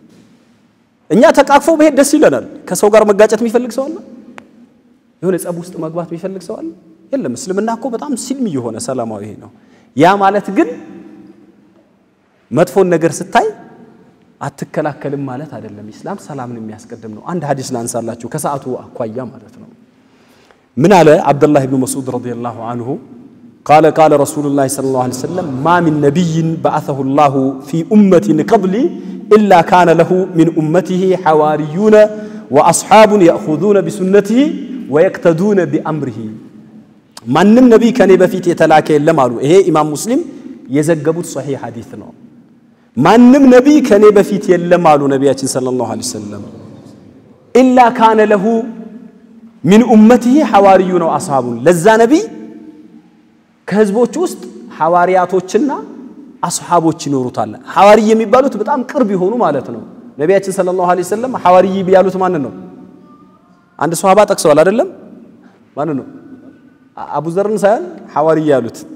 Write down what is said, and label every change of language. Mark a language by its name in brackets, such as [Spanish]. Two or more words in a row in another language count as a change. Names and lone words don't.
[Amharic] እኛ ተቃቅፎ በሄድ ደስ ይለናል ከሰው ጋር መጋጨት የሚፈልግ ሰው አለ የሆነ ጸብ ውስጥ መግባት የሚፈልግ ሰው አለ የለም እስልምና እኮ በጣም ሲልም የሆነ ሰላማዊ ነው ያ ማለት ግን መጥፎን ነገር ስታይ አትከላከልም ማለት አይደለም እስላም ሰላምን የሚያስቀድም ነው አንድ ሐዲስ ላንሳላችሁ ከሰዓቱ አኳያ ማለት ነው ምን አለ አብዱላህ ኢብኑ መስዑድ [Arabic] رضي الله عنه قال قال رسول الله صلى الله عليه وسلم ما من نبي بعثه الله في أمة قبلي إلا كان له من أمته حواريون وأصحاب يأخذون بسنته ويقتدون بأمره [Amharic] ማንም ነብይ ከኔ በፊት የተላከ የለም አሉ ይሄ ኢማም ሙስሊም የዘገቡት ሷሂህ ሐዲስ ነው ማንም ነብይ ከኔ በፊት የለም አሉ ነብያችን [Arabic] صلى الله عليه وسلم إلا كان له من امته حواريون واصحاب [Amharic] ለዛ ነብይ ከህዝቦች ውስጥ ሐዋሪያቶችና አስሐቦች ይኖሩታል ሐዋሪ የሚባሉት በጣም ቅርብ ይሆኑ ማለት ነው ነብያችን [Arabic] صلى الله عليه وسلم [Amharic] ሐዋሪ ቢያሉት ማን ነው አንድ ሷሃባ ጠቅሰዋል አይደለም ማን ነው አቡ ዘርን ሳይል ሐዋሪ ያሉት